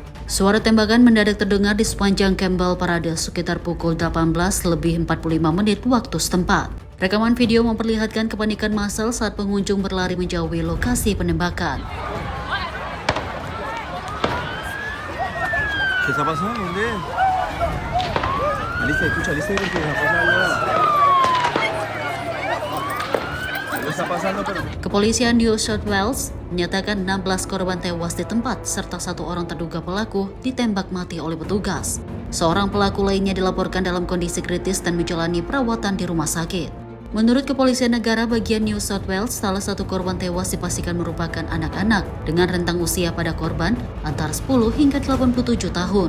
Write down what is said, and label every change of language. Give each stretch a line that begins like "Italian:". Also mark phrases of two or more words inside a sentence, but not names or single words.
Indonesian: Suara tembakan mendadak terdengar di sepanjang Campbell Parade sekitar pukul 18:45 waktu setempat. Rekaman video memperlihatkan kepanikan massal saat pengunjung berlari menjauhi lokasi penembakan.
Spanish: ¿Qué está pasando? ¿Dónde? Alicia, escucha, Alicia, ¿qué está pasando? ¿Qué está pasando?
Indonesian: Kepolisian New South Wales menyatakan 16 korban tewas di tempat serta satu orang terduga pelaku ditembak mati oleh petugas. Seorang pelaku lainnya dilaporkan dalam kondisi kritis dan menjalani perawatan di rumah sakit. Menurut Kepolisian Negara bagian New South Wales, salah satu korban tewas dipastikan merupakan anak-anak dengan rentang usia pada korban antara 10 hingga 87 tahun.